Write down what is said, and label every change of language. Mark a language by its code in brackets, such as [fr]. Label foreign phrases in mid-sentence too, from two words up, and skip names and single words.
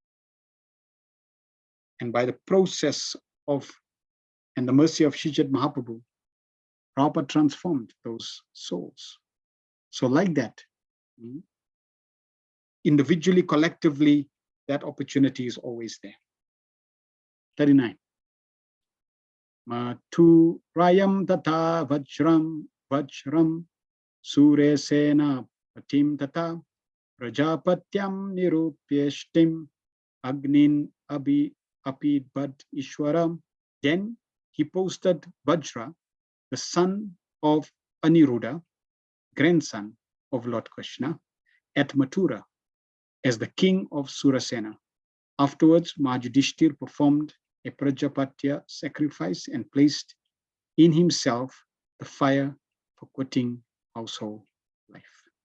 [en] And by the process of and the mercy of Sri Mahaprabhu, Prabhupada transformed those souls. So like that, individually, collectively, that opportunity is always there. 39. [sa] मथुरायां तथा वज्रं शूरसेनपतिं ततः प्राजापत्यां निरूप्येष्टिम् अग्नीन् अपिबद् ईश्वरः. [en] Then he posted Vajra, the son of Aniruddha, grandson of Lord Krishna, at Mathura as the king of Surasena. Afterwards, Yudhishthira performed a Prajapatya sacrifice and placed in himself the fire for quitting household life.